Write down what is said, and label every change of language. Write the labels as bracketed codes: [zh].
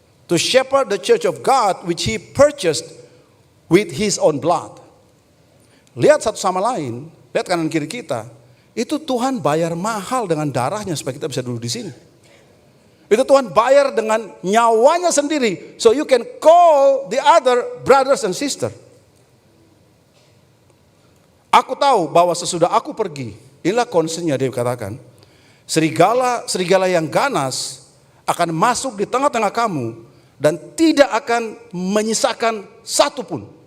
[en] To shepherd the church of God which he purchased with his own blood. [id] Lihat satu sama lain, lihat kanan kiri kita. Itu Tuhan bayar mahal dengan darahnya supaya kita bisa duduk di sini. Itu Tuhan bayar dengan nyawanya sendiri. [en] So you can call the other brothers and sister. [id] Aku tahu bahwa sesudah aku pergi, inilah concernnya dia katakan, serigala yang ganas akan masuk di tengah-tengah kamu dan tidak akan menyisakan satu pun.